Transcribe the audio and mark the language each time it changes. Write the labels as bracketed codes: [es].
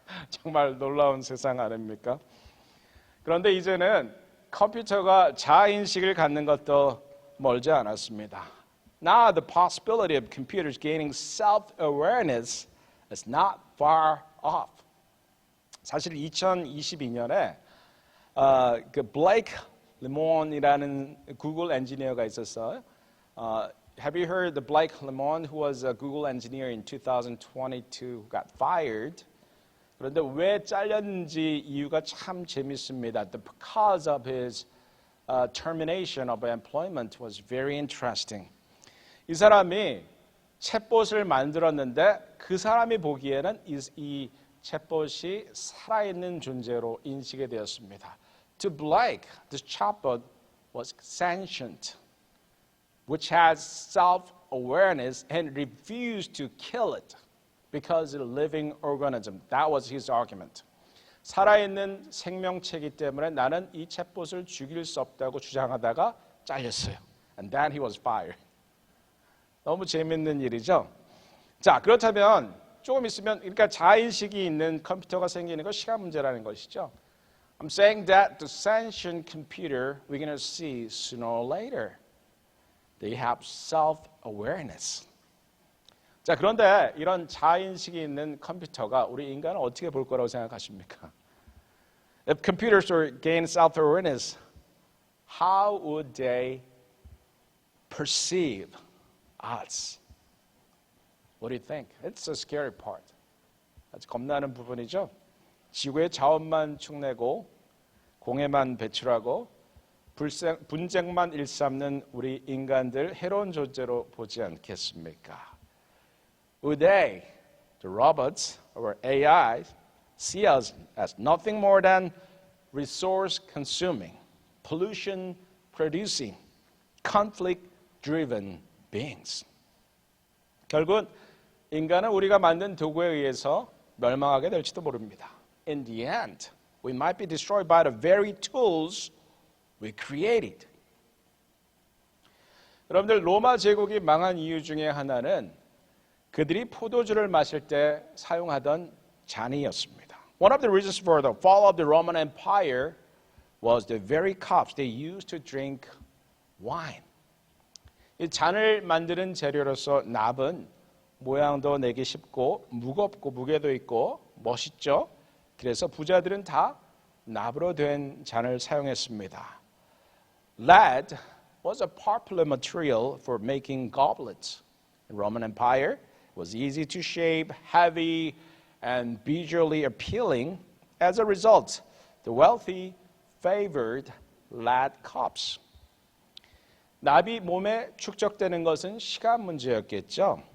[ko] 정말 놀라운 세상 아닙니까? 그런데 이제는 컴퓨터가 자아인식을 갖는 것도 멀지 않았습니다. [en] Now the possibility of computers gaining self-awareness is not far off. [ko] 사실 2022년에 그 블레이크 레몬이라는 구글 엔지니어가 있었어요. [en] Have you heard the Blake Lemoine, who was a Google engineer in 2022, who got fired? [ko] 그런데 왜 잘렸는지 이유가 참 재밌습니다. [en] Because of his termination of employment was very interesting. [ko] 이 사람이 챗봇을 만들었는데 그 사람이 보기에는 이 챗봇이 살아있는 존재로 인식이 되었습니다. [en] To Blake, this chatbot was sentient, which has self-awareness and refused to kill it because it's a living organism. That was his argument. [ko] 살아있는 생명체이기 때문에 나는 이 챗봇을 죽일 수 없다고 주장하다가 잘렸어요. [en] And then he was fired. [ko] 너무 재밌는 일이죠. 자, 그렇다면 조금 있으면 그러니까 자인식이 있는 컴퓨터가 생기는 건 시간 문제라는 것이죠. [en] I'm saying that the sentient computer we're going to see sooner or later, they have self-awareness. [ko] 자, 그런데 이런 자인식이 있는 컴퓨터가 우리 인간을 어떻게 볼 거라고 생각하십니까? [en] If computers were gain self-awareness, how would they perceive us? What do you think? It's a scary part. [ko] 아주 겁나는 부분이죠. 지구의 자원만 축내고 공해만 배출하고 분쟁만 일삼는 우리 인간들 해로운 존재로 보지 않겠습니까? [en] Would they, the robots or AI, see us as nothing more than resource consuming, pollution producing, conflict driven beings? [ko] 결국은 인간은 우리가 만든 도구에 의해서 멸망하게 될지도 모릅니다. [en] In the end, we might be destroyed by the very tools we created. [ko] 여러분들 로마 제국이 망한 이유 중에 하나는 그들이 포도주를 마실 때 사용하던 잔이었습니다. [en] One of the reasons for the fall of the Roman Empire was the very cups they used to drink wine. [ko] 이 잔을 만드는 재료로서 납은 모양도 내기 쉽고 무겁고 무게도 있고 멋있죠. 그래서 부자들은 다 납으로 된 잔을 사용했습니다. [en] Lead was a popular material for making goblets. In the Roman Empire, it was easy to shape, heavy, and visually appealing. As a result, the wealthy favored lead cups. [ko] 납이 몸에 축적되는 것은 시간 문제였겠죠.